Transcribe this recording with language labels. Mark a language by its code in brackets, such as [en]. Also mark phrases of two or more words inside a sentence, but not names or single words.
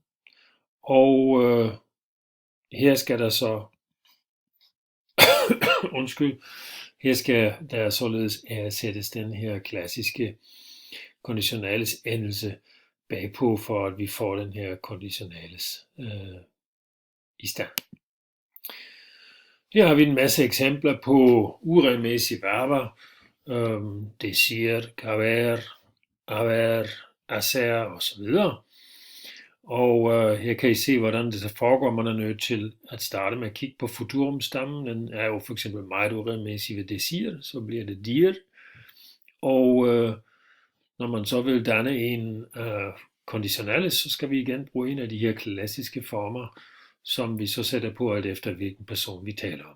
[da] Og her skal der så, her skal der således sættes den her klassiske konditionales endelse bagpå, for at vi får den her konditionales i stand. Her har vi en masse eksempler på uregelmæssige verber. [es] Decir, caber, haber, hacer osv. [da] Og her kan I se, hvordan det så foregår. Man er nødt til at starte med at kigge på futurumstammen. Den er jo for eksempel meget uregelmæssig ved decir, så bliver det dir. Og når man så vil danne en konditionale, så skal vi igen bruge en af de her klassiske former, som vi så sætter på alt efter hvilken person vi taler om.